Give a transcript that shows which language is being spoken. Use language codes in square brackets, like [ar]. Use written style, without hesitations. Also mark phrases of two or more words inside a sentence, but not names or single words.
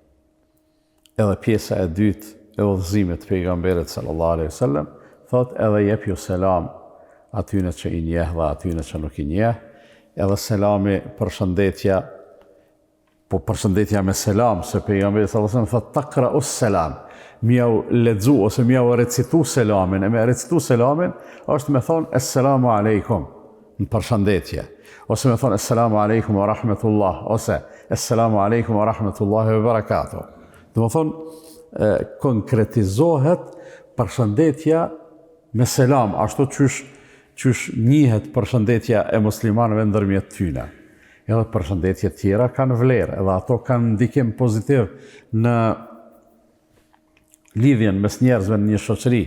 [sq] Edhe pjesa e dytë e udhëzimit të pejgamberit [ar] صلى الله عليه وسلم [sq] thot edhe jep ju selam atyne që i njeh dhe atyne që nuk i njeh, edhe selami përshëndetja, po përshëndetja me selam, se pejgamberi [ar] صلى الله عليه وسلم [sq] thot [ar] تقرأ السلام, [sq] mjau lexu ose mjau recitu selamin, e me recitu selamin është me thonë [ar] السلام عليكم [sq] në përshëndetje, ose me thonë [ar] السلام عليكم ورحمة الله, [sq] ose [ar] السلام عليكم ورحمة الله وبركاته. [sq] Dhe me thonë konkretizohet përshëndetja me selam, ashtu qysh njihet përshëndetja e muslimanëve ndërmjet tyne. Edhe përshëndetjet tjera kanë vlerë, edhe ato kanë ndikim pozitiv në lidhjen mes njerëzve në një shoqëri.